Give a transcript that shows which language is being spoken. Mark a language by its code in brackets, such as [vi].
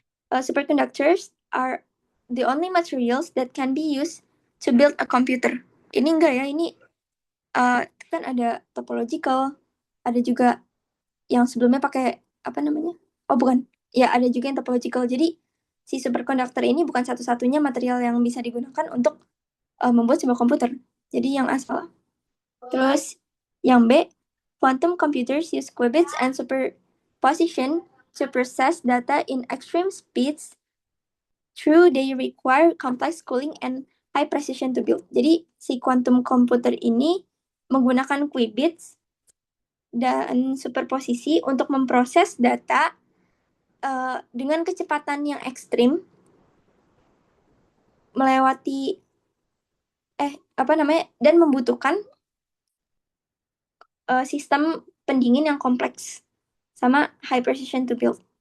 [en] Superconductors are the only materials that can be used to build a computer. [id] Ini enggak ya, ini kan ada topological, ada juga yang sebelumnya pakai apa namanya? Oh bukan, ya ada juga yang topological. Jadi si superconductor ini bukan satu-satunya material yang bisa digunakan untuk membuat sebuah komputer. Jadi yang asal. Terus yang B, [en] quantum computers use qubits and superposition to process data in extreme speeds. True, they require complex cooling and high precision to build. [id] Jadi si quantum computer ini menggunakan qubits dan superposisi untuk memproses data dengan kecepatan yang ekstrim, melewati apa namanya, dan membutuhkan sistem pendingin yang kompleks sama [en] high precision to build.